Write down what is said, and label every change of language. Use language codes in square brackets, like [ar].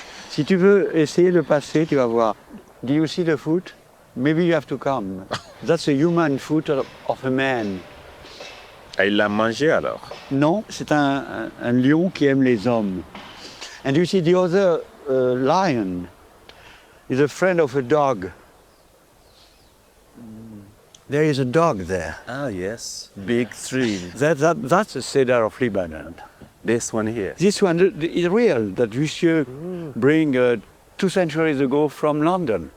[fr] Si tu veux essayer de passer, tu vas voir. [en] Do you see the foot? Maybe you have to come. That's a human foot of a man. [fr] Il l'a mangé alors. Non, c'est un lion qui aime les hommes. [en] And you see the other lion is a friend of a dog. There is a dog there. Ah, yes. Big tree. That's the cedar of Lebanon. This one here. This one is real, that Monsieur bring 2 centuries ago from London.